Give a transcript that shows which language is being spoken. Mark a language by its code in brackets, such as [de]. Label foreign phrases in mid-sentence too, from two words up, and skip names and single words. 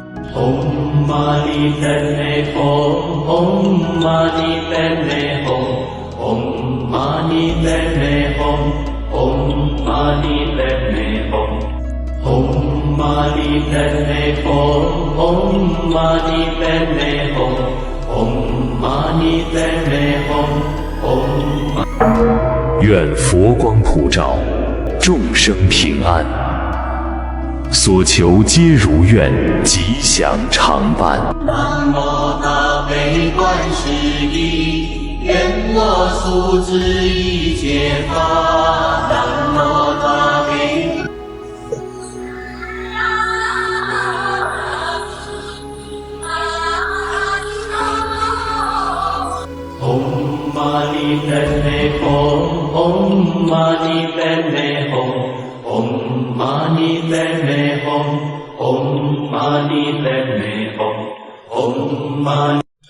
[sa] Om mani padme hum, om mani padme hum, om mani padme hum, om mani padme hum, om mani padme hum, om mani padme hum, om mani padme hum, om. [zh] 愿佛光普照， 众生平安，所求皆如愿，吉祥常伴。南无大悲观世音，愿我速知一切法。南无大悲。 [sa] Om Mani Padme Hum, Om Mani Padme Hum, Om Mani Padme Hum, Om Mani Padme Hum, Om Mani